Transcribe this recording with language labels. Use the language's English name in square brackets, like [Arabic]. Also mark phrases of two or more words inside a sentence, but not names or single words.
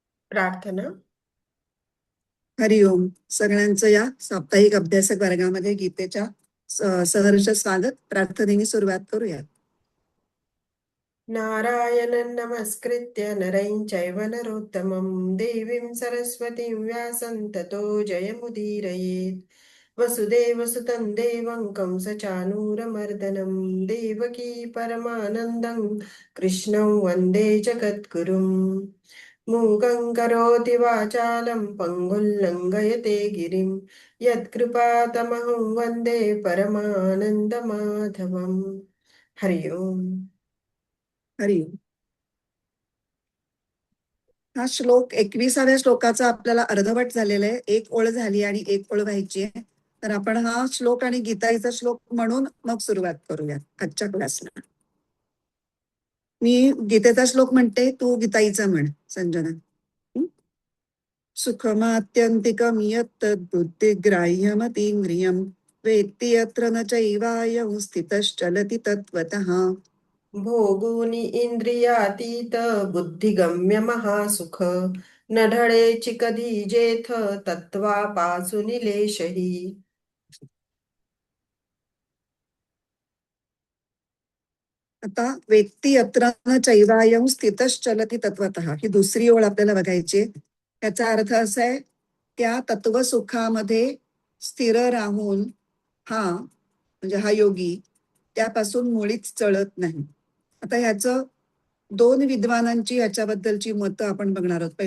[Marathi] प्रार्थना. हरिओम. सगळ्यांचं या साप्ताहिक अभ्यासक वर्गामध्ये गीतेच्या सहर्ष स्वागत. प्रार्थनेने सुरुवात करूया. [Sanskrit] नारायणं नमस्कृत्य नरं चैव नरोत्तमं देवीं सरस्वतीं व्यासं ततो जयमुदीरयेत्. वसुदेवसुतं देवं कंसचानूरमर्दनं देवकी परमानन्दं कृष्णं वन्दे जगद्गुरुम्. मूकं करोति वाचालं पङ्गुं लङ्घयते गिरिं यत्कृपातमहं वन्दे परमानन्दमाधवम्. हरि ओम. हरिओम. [Marathi] हा श्लोक 21व्या श्लोकाचा आपल्याला अर्धवट झालेला आहे. एक ओळ झाली आणि एक ओळ व्हायची आहे. तर आपण हा श्लोक आणि गीताईचा श्लोक म्हणून मग सुरुवात करूया आजच्या क्लासला. मी गीतेचा श्लोक म्हणते, तू गीताईचा म्हण संजना. [Sanskrit] सुखमात्यन्तिकं यत्तद्बुद्धिग्राह्यमतीन्द्रियं वेत्ति यत्र न चैवायं स्थितश्चलति तत्त्वतः. [Marathi] भोगुनी इंद्रियातीत बुद्धिगम्य महासुख नढळेची कधी जेथ तत्वापासून लेशही. आता [Sanskrit] वेत्ती यत्र न चैवायं स्थितश्चलति तत्त्वतः [Marathi] ही दुसरी ओळ आपल्याला बघायची. याचा अर्थ असा आहे, त्या तत्व सुखामध्ये स्थिर राहून हा म्हणजे हा योगी त्यापासून मुळीच चळत नाही. आता ह्याचं दोन विद्वानांची याच्याबद्दलची मतं आपण बघणार आहोत.